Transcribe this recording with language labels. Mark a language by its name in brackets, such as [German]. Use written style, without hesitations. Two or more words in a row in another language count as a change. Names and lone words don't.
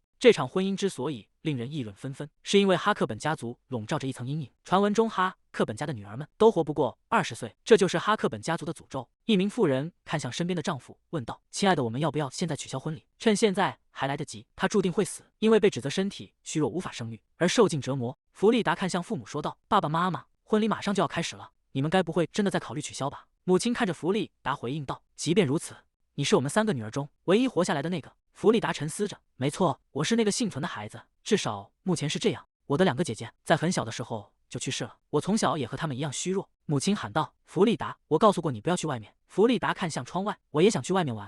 [Chinese] 這場婚姻之所以令人議論紛紛，是因為哈克本家族籠罩着一層陰影，傳聞中哈克本家的女兒們都活不過20歲，這就是哈克本家族的詛咒。一名婦人看向身邊的丈夫，問道：“親愛的，我們要不要現在取消婚禮？趁現在還來得及。” 他注定會死，因為被指責身體虛弱無法生育而受盡折磨。弗利達看向父母說道：“爸爸媽媽，婚禮馬上就要開始了，你們該不会真的在考慮取消吧？” 母親看着弗利達回應道：“即便如此，你是我們3個女兒中唯一活下來的那個。” 弗利達沉思着，沒錯，我是那個幸存的孩子，至少目前是這樣。我的2個姐姐在很小的時候就去世了，我從小也和她們一樣虛弱。母親喊道：“弗利達，我告訴過你不要去外面。”弗利達看向窗外，我也想去外面玩。